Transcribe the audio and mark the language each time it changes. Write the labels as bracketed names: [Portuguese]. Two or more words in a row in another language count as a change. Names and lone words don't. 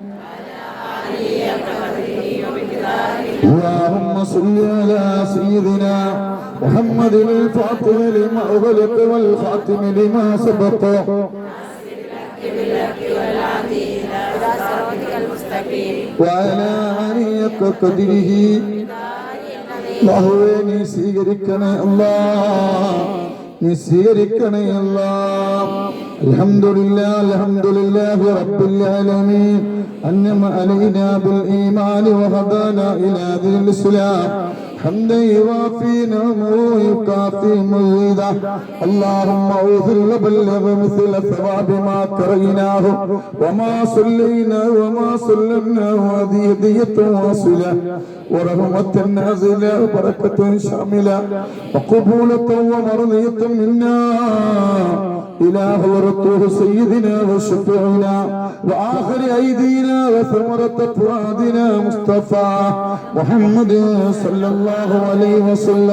[Arabic] اللهم صل على سيدنا محمد الفاتح لما أغلق والخاتم لما سبق وعلى آله قدره. [Malayalam] അല്ലാഹുവേ നീ സ്വീകരിക്കണേ അല്ലാഹ്, നീ സ്വീകരിക്കണേ അല്ലാഹ്. [Arabic] الحمد لله رب العالمين أنعم علينا بالإيمان وهدانا إلى دين الإسلام. حمدا يوافي نعمه ويكافي مزيدا. اللهم اغفر وبلغ مثل ثواب ما قرأناه وما صلينا وما سلمناه. هذه هدية واصلة ورحمة نازلة وبركة شاملة وقبولة ومرضية منا إلى حضرته سيدنا وشفيعنا وآخر أيدينا وثمرة فؤادنا مصطفى محمد صلى الله عليه وسلم.